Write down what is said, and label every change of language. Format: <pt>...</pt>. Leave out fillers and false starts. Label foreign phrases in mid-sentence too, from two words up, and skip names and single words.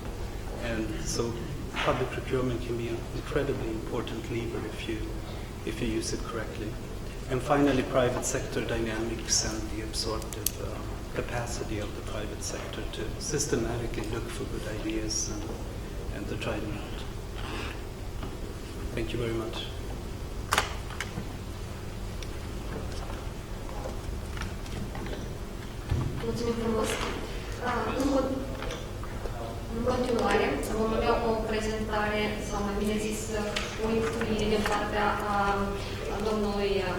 <en>And so public procurement can be an incredibly important lever if you use it correctly. And finally, private sector dynamics and the absorptive capacity of the private sector to systematically look for good ideas and to try them out. Thank you very much.</en> <ro>Mulțumim frumos. În continuare, vom avea o prezentare, sau mai bine zis, o instruire din partea domnului</ro>